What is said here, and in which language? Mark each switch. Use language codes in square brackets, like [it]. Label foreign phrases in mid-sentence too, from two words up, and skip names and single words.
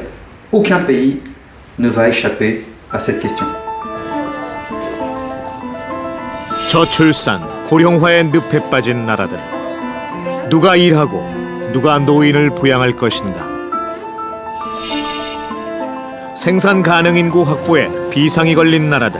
[fr] Aucun pays ne va échapper à cette question. [ko] 저출산, 고령화의 늪에 빠진 나라들. 누가 일하고 누가 노인을 부양할 것인가. 생산 가능 인구 확보에 비상이 걸린 나라들.